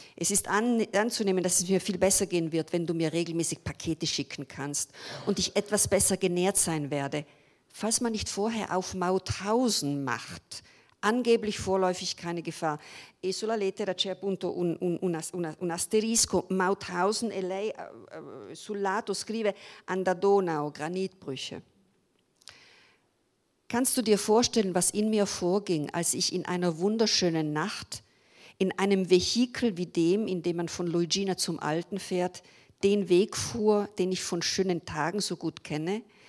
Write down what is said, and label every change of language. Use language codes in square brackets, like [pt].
[de] Es ist anzunehmen, dass es mir viel besser gehen wird, wenn du mir regelmäßig Pakete schicken kannst und ich etwas besser genährt sein werde. Falls man nicht vorher auf Mauthausen macht, angeblich vorläufig keine Gefahr. [it] E sulla lettera c'è appunto un asterisco, Mauthausen, e lei sul lato scrive [de] an der Donau, Granitbrüche. Kannst du dir vorstellen, was in mir vorging, als ich in einer wunderschönen Nacht in einem Vehikel wie dem, in dem man von Luigina zum Alten fährt, den Weg fuhr, den ich von schönen Tagen so gut kenne?